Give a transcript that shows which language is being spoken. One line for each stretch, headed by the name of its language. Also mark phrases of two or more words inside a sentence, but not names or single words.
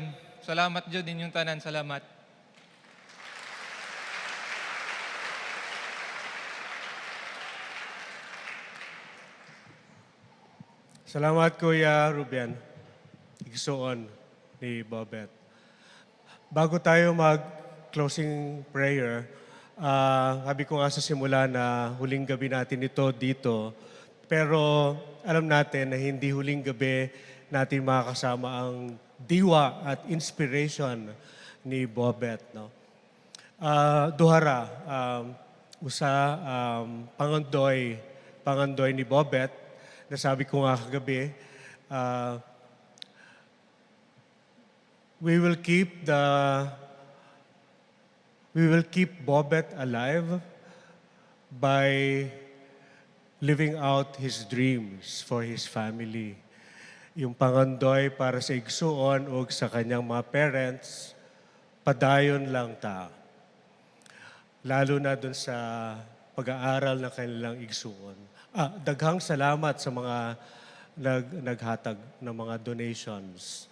Cebuano: Salamat jud inyong tanan. Salamat. Salamat, Kuya Ruben. Igsuon ni Bobet.
Filipino: Bago tayo mag-closing prayer, sabi ko nga sa simula na huling gabi natin ito dito, pero alam natin na hindi huling gabi natin makakasama ang diwa at inspiration ni Bobet.
Cebuano: No? Duhara, pangandoy ni Bobet,
Filipino: nasabi ko nga kagabi,
English: we will keep Bobet alive by living out his dreams for his family.
Filipino: Yung pangandoy para sa igsuon o sa kanyang mga parents,
Cebuano: padayon lang ta.
Filipino: Lalo na dun sa pag-aaral ng kanilang igsuon.
Cebuano: Daghang salamat sa mga naghatag ng mga donations.